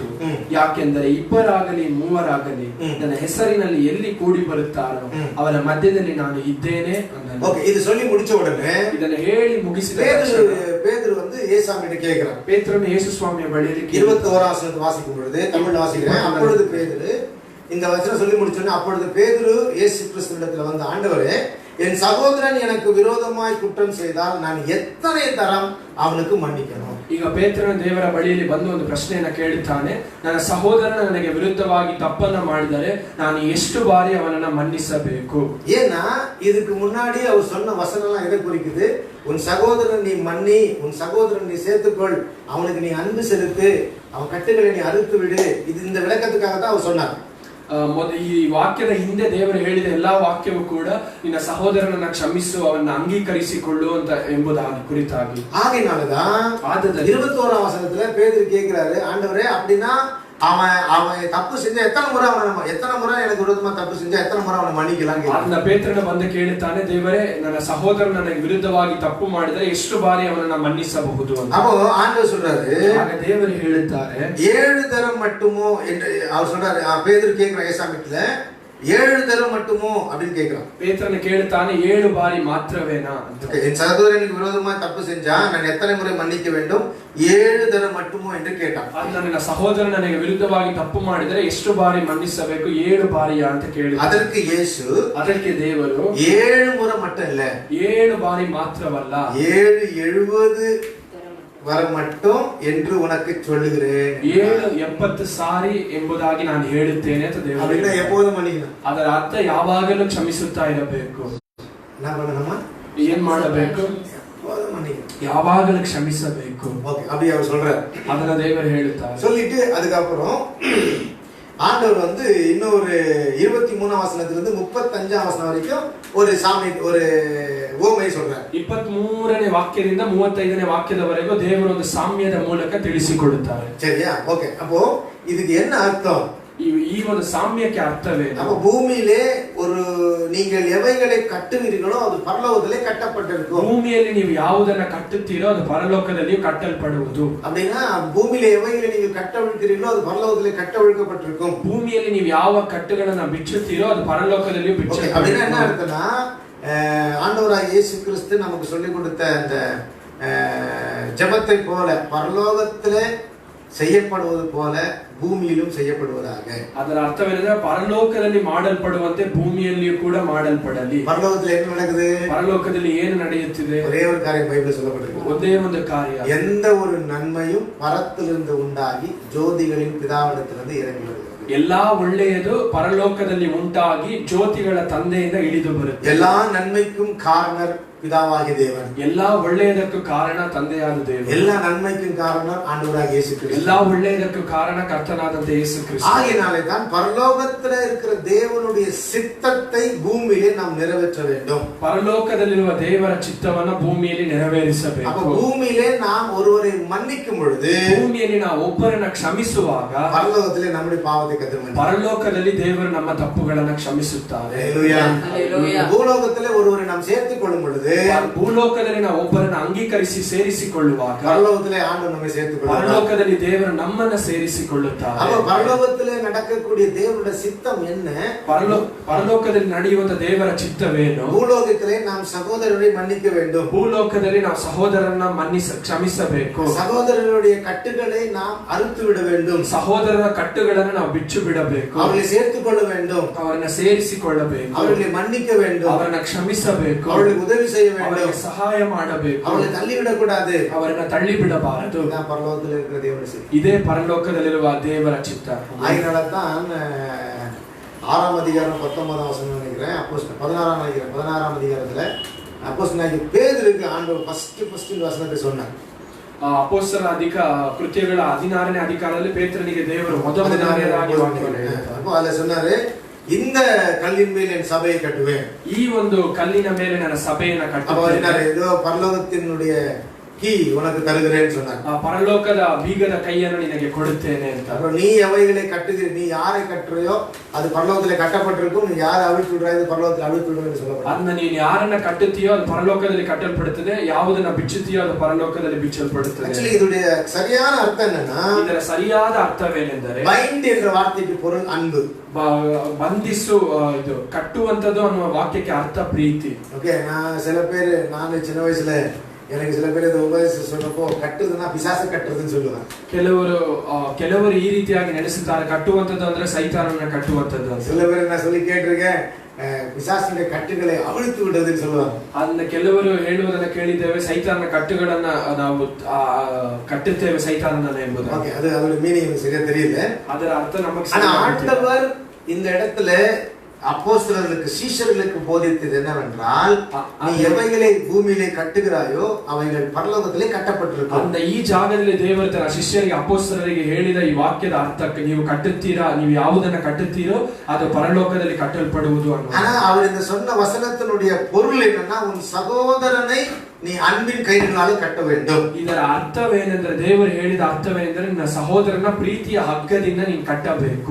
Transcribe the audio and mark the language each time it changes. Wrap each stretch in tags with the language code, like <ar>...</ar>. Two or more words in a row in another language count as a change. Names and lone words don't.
<kn>ಯಾಕೆಂದರೆ ಇಬ್ಬರಾಗಲಿ ಮೂವರಾಗಲಿ ನನ್ನ ಹೆಸರಿನಲ್ಲಿ ಎಲ್ಲಿ ಕೂಡಿ ಬರುತ್ತಾರೋ ಅವರ ಮಧ್ಯದಲ್ಲಿ ನಾನು ಇದ್ದೇನೆ ಅಂದನು.</kn> <ta>ಓಕೆ, ಇದು சொல்லி முடிச்ச உடனே</ta> <kn>ಇದನ್ನು ಹೇಳಿ ಮುಗಿಸಿದ</kn> <ta>பேதுரு வந்து இயேசுவிட்ட கேக்குறான்.</ta> <kn>ಪೇತ್ರನು ಯೇಸು ಸ್ವಾಮಿಯ ಬಳಿಯಲ್ಲಿ</kn> <ta>21ஆம் வசனத்தை வாசிக்கும் பொழுது, தமிழ்ல வாசிக்கிறேன். அப்பொழுது பேதுரு இந்த வசனம் சொல்லி முடிச்சோன்னா, அப்பொழுது பேதுரு இயேசு கிறிஸ்துவிடத்துல வந்து, ஆண்டவரே, என் சகோதரன் எனக்கு விரோதமாய் குற்றம் செய்தால் நான் எத்தனை தரம்</ta> <kn>ಅವನಿಗೆ ಮನ್ನಿಕணும். ಈಗ ಪೇತ್ರನ ದೇವರ ಬಳಿಯಲ್ಲಿ ಬಂದು ಒಂದು ಪ್ರಶ್ನೆಯನ್ನ ಕೇಳುತ್ತಾನೆ, ನನ್ನ ಸಹೋದರನ ನನಗೆ ವಿರುದ್ಧವಾಗಿ ತಪ್ಪನ್ನ ಮಾಡಿದರೆ ನಾನು ಎಷ್ಟು ಬಾರಿ ಅವನನ್ನ ಮನ್ನಿಸಬೇಕು?</kn> <ta>ஏன்னா இதுக்கு முன்னாடி அவர் சொன்ன வசனம்லாம் எதை குறிக்குது? உன் சகோதரன் நீ மன்னி, உன் சகோதரன் நீ சேர்த்துக்கொள், அவனுக்கு நீ அன்பு செலுத்து, அவன் கட்டுகளை நீ அறுத்து விடு. இது இந்த விளக்கத்துக்காக தான் அவர் சொன்னார்.</ta> <kn>ಈ ವಾಕ್ಯದ ಹಿಂದೆ ದೇವರು ಹೇಳಿದ ಎಲ್ಲಾ ವಾಕ್ಯವೂ ಕೂಡ ನಿನ್ನ ಸಹೋದರನನ್ನ ಕ್ಷಮಿಸು, ಅವನ್ನ ಅಂಗೀಕರಿಸಿಕೊಳ್ಳು ಅಂತ ಎಂಬುದಾಗಿ ಕುರಿತಾಗಿ.</kn> <ta>ஆகையினாலதான் 21ஆம் வசனத்துல பேதுரு கேக்குறாரு, ஆண்டவரே, அப்படின்னா அவன் தப்பு செஞ்சா எத்தனை முறை எனக்கு விரோதமா தப்பு செஞ்சா எத்தனை முறை அவனை மன்னிக்கலாம்?</ta> <kn>அந்த ಪೇತ್ರನ ಬಂದು ಕೇಳುತ್ತಾನೆ, ದೇವರೇ, ನನ್ನ ಸಹೋದರನ ನನಗೆ ವಿರುದ್ಧವಾಗಿ ತಪ್ಪು ಮಾಡಿದರೆ ಎಷ್ಟು ಬಾರಿ ಅವನನ್ನ ಮನ್ನಿಸಬಹುದು ಅಂತ.</kn> <ta>அப்போ ஆண்டவர் சொல்றாரு,</ta> <kn>ಆಗ ದೇವರು ಹೇಳುತ್ತಾರೆ</kn> <ta>7 தரம் மட்டுமோ என்று அவர் சொல்றாரு. பேதுரு கேக்குற ஏசாமித்துல 7 தரம் மட்டுமோ அப்படின்னு கேட்கிறான்.</ta> <kn>ಪೇದುರು ಕೇಳುತ್ತಾನೆ 7 ಬಾರಿ ಮಾತ್ರವೇನಾ?</kn> <ta>என் சகோதரனுக்கு விரோதமா தப்பு செஞ்சா நான் எத்தனை முறை மன்னிக்க வேண்டும்? 7 தரம் மட்டுமோ என்று கேட்டான்.</ta> <kn>ನನ್ನ ಸಹೋದರ ನನಗೆ ವಿರುದ್ಧವಾಗಿ ತಪ್ಪು ಮಾಡಿದರೆ ಎಷ್ಟು ಬಾರಿ ಮನ್ನಿಸಬೇಕು? 7 ಬಾರಿಯಾ ಅಂತ ಕೇಳಿದ.</kn> <ta>அதற்கு இயேசு,</ta> <kn>ಅದಕ್ಕೆ ದೇವರು</kn> <ta>7 முறை மட்டும் இல்ல,</ta> <kn>7 ಬಾರಿ ಮಾತ್ರವಲ್ಲ,</kn> <ta>770 வர மட்டும் என்று உனக்கு சொல்லுகிறேன்.</ta> <kn>770 ಸಾರಿ ಎಂಬುದಾಗಿ ನಾನು ಹೇಳುತ್ತೇನೆ ಅಂತ ದೇವರು.</kn> <ta>அப்படினா எப்போதும் மன்னிக்கணும்.</ta> <kn>ಅದರ ಅರ್ಥ ಯಾವಾಗಲೂ ಕ್ಷಮಿಸುತ್ತಾ ಇರಬೇಕು.</kn> <ta>என்ன பண்ணணுமா?</ta> <kn>ಏನ್ ಮಾಡಬೇಕು?</kn> <ta>எப்போதும் மன்னிக்கணும்,</ta> <kn>ಯಾವಾಗಲೂ ಕ್ಷಮಿಸಬೇಕು.</kn> <ta>ஓகே, அப்படி அவர் சொல்றார்.</ta> <kn>ಅದನ್ನ ದೇವರು ಹೇಳುತ್ತಾರೆ.</kn> <ta>சொல்லிட்டு அதுக்கு அப்புறம் ஆண்டவர் வந்து இன்னொரு 23ஆம் வசனத்திலிருந்து 35ஆம் வசனம் வரைக்கும் ஒரு சாமி ஒரு ஓமை சொல்றார்.</ta> <kn>23ನೇ ವಾಕ್ಯದಿಂದ 35ನೇ ವಾಕ್ಯದವರೆಗೂ ದೇವರು ಒಂದು ಸಾಮ್ಯದ ಮೂಲಕ ತಿಳಿಸಿಕೊಡುತ್ತಾರೆ.</kn> <ta>சரியா? ஓகே, அப்போ இதுக்கு என்ன அர்த்தம்?</ta> <kn>ಈ ಒಂದು ಸಾಮ್ಯಕ್ಕೆ ಅರ್ಥವೇನು?</kn> <ta>அப்ப பூமியிலே ஒரு நீங்கள் எவைகளை கட்டுவீர்களோ அது பரலோகத்திலே கட்டப்பட்டிருக்கும்.</ta> <kn>ಭೂಮಿಯಲ್ಲಿ ನೀವು ಯಾವುದನ್ನ ಕಟ್ಟುತ್ತೀರೋ ಅದು ಪರಲೋಕದಲ್ಲಿಯೂ ಕಟ್ಟಲ್ಪಡುವುದು.</kn> <ta>அப்படின்னா பூமியிலே எவைகளை நீங்கள் கட்டவிழ்க்கிறீர்களோ அது பரலோகத்திலே கட்டவிழ்க்கப்பட்டிருக்கும்.</ta> <kn>ಭೂಮಿಯಲ್ಲಿ ನೀವು ಯಾವ ಕಟ್ಟುಗಳನ್ನ ಬಿಚ್ಚುತ್ತೀರೋ ಅದು ಪರಲೋಕದಲ್ಲಿಯೂ ಬಿಚ್ಚಲ್ಪಡುವುದು.</kn> <ta>அப்படின்னா என்ன அர்த்தம்னா, ஆண்டவராகிய இயேசு கிறிஸ்து நமக்கு சொல்லிக் கொடுத்த அந்த ஜெபத்தை போல பரலோகத்திலே செய்யப்படுவது போல ಭೂಮಿಯಲ್ಲೂ செய்யப்படுவதாக.</ta> <kn>ಅದರ ಅರ್ಥವೇನೆಂದರೆ ಪರಲೋಕದಲ್ಲಿ ಮಾಡಲ್ಪಡುವಂತೆ ಭೂಮಿಯಲ್ಲಿಯೂ ಕೂಡ ಮಾಡಲ್ಪಡಲಿ.</kn> <ta>பரலோகத்தில் என்ன நடக்குது?</ta> <kn>ಪರಲೋಕದಲ್ಲಿ ಏನು ನಡೆಯುತ್ತಿದೆ?</kn> <ta>ஒரே ஒரு காரியம் பைபிள் சொல்லப்பட்டிருக்கு.</ta> <kn>ಒಂದೇ ಒಂದು ಕಾರ್ಯ.</kn> <ta>எந்த ஒரு நன்மையும் பரத்திலிருந்து உண்டாகி ஜோதிகளின் பிதாவிடத்திலிருந்து இறங்கி வருகிறது.</ta> <kn>ಎಲ್ಲಾ ಒಳ್ಳೆಯದು ಪರಲೋಕದಲ್ಲಿ ಉಂಟಾಗಿ ಜ್ಯೋತಿಗಳ ತಂದೆಯಿಂದ ಇಳಿದು ಬರುತ್ತೆ.</kn> <ta>எல்லா நன்மைக்கும் காரணர் பிதாவாகிய தேவன்.</ta> <kn>ಎಲ್ಲಾ ಒಳ್ಳೆಯದಕ್ಕೂ ಕಾರಣ ತಂದೆಯಾದ ದೇವರು.</kn> <ta>எல்லா நன்மைக்கும் காரணர் ஆண்டவராகிய இயேசு கிறிஸ்து.</ta> <kn>ಎಲ್ಲಾ ಒಳ್ಳೆಯದಕ್ಕೂ ಕಾರಣ ಕರ್ತನಾದಂತ ಯೇಸು ಕ್ರಿಸ್ತ.</kn> <ta>ஆகையினாலே தான் பரலோகத்தில் இருக்கிற தேவனுடைய சித்தத்தை பூமியிலே நாம் நிறைவேற்ற வேண்டும்.</ta> <kn>ಪರಲೋಕದಲ್ಲಿರುವ ದೇವರ ಚಿತ್ತವನ್ನು ಭೂಮಿಯಲ್ಲಿ ನೆರವೇರಿಸಬೇಕು.</kn> <ta>அப்ப பூமியிலே நாம் ஒருவரை மன்னிக்கும் பொழுது,</ta> <kn>ಭೂಮಿಯಲ್ಲಿ ನಾವು ಒಬ್ಬರನ್ನ ಕ್ಷಮಿಸುವಾಗ</kn> <ta>பரலோகத்திலே நம்முடைய பாவத்தை கத்தர்</ta> <kn>ಪರಲೋಕದಲ್ಲಿ ದೇವರು ನಮ್ಮ ತಪ್ಪುಗಳನ್ನು ಕ್ಷಮಿಸುತ್ತಾರೆ.</kn> <ta>ஹல்லேலூயா. பூலோகத்திலே ஒருவரை நாம் சேர்த்துக் கொள்ளும் பொழுது,</ta> <kn>ಭೂಲೋಕದಲ್ಲಿ ನಾವು ಒಬ್ಬರನ್ನ ಅಂಗೀಕರಿಸಿ ಸೇರಿಸಿಕೊಳ್ಳುವಾಗ</kn> <ta>பரலோகத்திலே ஆண்டவர் நம்மை சேர்த்துக் கொள்வார்.</ta> <kn>ಪರಲೋಕದಲ್ಲಿ ದೇವರು ನಮ್ಮನ್ನ ಸೇರಿಸಿಕೊಳ್ಳುತ್ತಾರೆ.</kn> <ta>அப்ப பரலோகத்திலே நடக்கக்கூடிய தேவனுடைய சித்தம் என்ன?</ta> <kn>ಪರಲೋಕದಲ್ಲಿ ನಡೆಯುವಂತ ದೇವರ ಚಿತ್ತವೇನು?</kn> <ta>பூலோகத்திலே நாம் சகோதரரை மன்னிக்க வேண்டும்.</ta> <kn>ಭೂಲೋಕದಲ್ಲಿ ನಾವು ಸಹೋದರನ್ನ ಕ್ಷಮಿಸಬೇಕು.</kn> <ta>சகோதரருடைய கட்டுகளை நாம் அறுத்து விட வேண்டும்.</ta> <kn>ಸಹೋದರರ ಕಟ್ಟುಗಳನ್ನು ನಾವು ಬಿಚ್ಚು ಬಿಡಬೇಕು.</kn> <ta>அவர்களை சேர்த்துக் கொள்ள வேண்டும்.</ta> <kn>ಅವರನ್ನ ಸೇರಿಸಿಕೊಳ್ಳಬೇಕು.</kn> <ta>அவர்களை மன்னிக்க வேண்டும்.</ta> <kn>ಅವರನ್ನ ಕ್ಷಮಿಸಬೇಕು.</kn> <ta>அவர்களுக்கு உதவி செய்ய வேண்டும்.</ta> <kn>ಅವರಿಗೆ ಸಹಾಯ ಮಾಡಬೇಕು.</kn> <ta>அவர்களை தள்ளிவிடக் கூடாது.</ta> <kn>ಅವರನ್ನ ತಳ್ಳಿ ಬಿಡಬಾರದು.</kn> <ta>இதுதான் பரலோகத்தில் இருக்கிற தேவனுடைய சித்தம்.</ta> <kn>ಇದೇ ಪರಲೋಕದಲ್ಲಿರುವ ದೇವರ ಚಿತ್ತ.</kn> <ta>அதனாலதான் 6ஆம் அதிகாரம் 19ஆம் வசனம் நினைக்கிறேன், 16ஆம் அதிகாரத்துல அப்போஸ்தலனாகிய பேதுருக்கு ஆண்டவர் ஃபர்ஸ்ட் வசனத்தை சொன்னார்.</ta> <kn>ಅಪೊಸ್ತಲರ ಕೃತ್ಯಗಳ 16ನೇ ಅಧಿಕಾರದಲ್ಲಿ ಪೇತ್ರನಿಗೆ ದೇವರು ಮೊದಲನೆಯದಾಗಿ ವಾಕ್ಯವನ್ನು ಹೇಳಿದ್ದಾರೆ.</kn> <ta>அப்போ அதுல சொன்னாரு, இந்த கல்லின் மேல் என் சபையை கட்டுவேன்.</ta> <kn>ಈ ಒಂದು ಕಲ್ಲಿನ ಮೇಲೆ ನನ್ನ ಸಭೆಯನ್ನು ಕಟ್ಟುತ್ತೇನೆ.</kn> <ta>ஏதோ பரலோகத்தினுடைய கீ உனக்கு தருகிறேன்னு சொன்னார்.</ta> <kn>ಪರಲೋಕದ ಬೀಗದ ಕೈಯನ್ನು ನಿನಗೆ ಕೊಡುತ್ತೇನೆ ಅಂತ.</kn> <ta>அப்புறம் நீ எவைகளை கட்டுகிறீ, நீ யாரை கட்டுறையோ அது பரலோகத்திலே கட்டப்பட்டிருக்கும், நீ யாரை அவிழ்த்து விடுறாய் அது பரலோகத்தில் அவிழ்த்து விடுவேன் என்று சொல்லப்பட்டது.</ta> <kn>ಅದನ್ನ ನೀನು ಯಾರನ್ನ ಕಟ್ಟುತ್ತೀಯೋ ಅದು ಪರಲೋಕದಲ್ಲಿ ಕಟ್ಟಲ್ಪಡುತ್ತದೆ, ಯಾವುದನ್ನ ಬಿಚ್ಚುತ್ತೀಯೋ ಅದು ಪರಲೋಕದಲ್ಲಿ ಬಿಚ್ಚಲ್ಪಡುತ್ತದೆ.</kn> <ta>ஆக்சுவலி இதுடைய சரியான அர்த்தம் என்னன்னா,</ta> <kn>ಇದರ ಸರಿಯಾದ ಅರ್ಥವೇನೆಂದರೆ</kn> <ta>பைண்ட் என்ற வார்த்தைக்கு பொருள் அன்பு.</ta> <kn>ಬಂಧಿಸು, ಇದು ಕಟ್ಟುವಂತದ್ದು ಅನ್ನುವ ವಾಕ್ಯಕ್ಕೆ ಅರ್ಥ ಪ್ರೀತಿ.</kn> <ta>ஓகே, நான் சின்ன வயசுல எனக்கு சில பேர் இதை உபதேசம் சொன்னப்போ கட்டுறதுன்னா பிசாசு கட்டுறதுன்னு சொல்லுவாங்க.</ta> <kn>ಕೆಲವರು ಈ ರೀತಿಯಾಗಿ ನಡೆಸುತ್ತಾರೆ, ಕಟ್ಟುವಂತದ್ದು ಅಂದ್ರೆ ಸೈತಾನನ ಕಟ್ಟುವಂತದ್ದು.</kn> <ta>சில பேர் நான் சொல்லி கேட்டிருக்கேன், பிசாசுடைய கட்டுகளை அவிழ்த்து விடுறதுன்னு சொல்லுவாங்க.</ta> <kn>ಅದನ್ನ ಕೆಲವರು ಹೇಳುವುದನ್ನ ಕೇಳಿದ್ದೇವೆ, ಸೈತಾನನ ಕಟ್ಟುಗಳನ್ನ ನಾವು ಕಟ್ಟುತ್ತೇವೆ ಸೈತಾನನ ಎಂಬುದು.</kn> <ta>ஓகே, அது அதோட மீனிங் சரியா தெரியல.</ta> <kn>ಅದರ ಅರ್ಥ ನಮಗೆ.</kn> <ta>ஆனா ஆண்டவர் இந்த இடத்துல அப்போஸ்தலர்களுக்கு சீஷர்களுக்கு போதித்தது என்னவென்றால், நீ எவைகளை பூமியிலே கட்டுகிறாயோ அவைகள் பரலோகத்திலே கட்டப்பட்டிருக்கும்.</ta> <kn>அந்த ಈ ಜಾಗದಲ್ಲಿ ದೇವರು ತನ್ನ ಶಿಷ್ಯರಿಗೆ ಅಪೊಸ್ತಲರಿಗೆ ಹೇಳಿದ ಈ ವಾಕ್ಯದ ಅರ್ಥಕ್ಕೆ, ನೀವು ಕಟ್ಟುತ್ತೀರಾ, ನೀವು ಯಾವುದನ್ನ ಕಟ್ಟುತ್ತೀರೋ ಅದು ಪರಲೋಕದಲ್ಲಿ ಕಟ್ಟಲ್ಪಡುವುದು ಅನ್ನೋದು.</kn> <ta>ஆனா அவர் இந்த சொன்ன வசனத்தினுடைய பொருள் என்னன்னா, உன் சகோதரனை நீ அன்பின் கயிறுகளால் கட்ட வேண்டும்.</ta> <kn>ಇದರ ಅರ್ಥವೇನೆಂದರೆ, ದೇವರು ಹೇಳಿದ ಅರ್ಥವೇನೆಂದರೆ ನಿನ್ನ ಸಹೋದರನ ಪ್ರೀತಿಯ ಹಗ್ಗದಿಂದ ನೀನು ಕಟ್ಟಬೇಕು.</kn>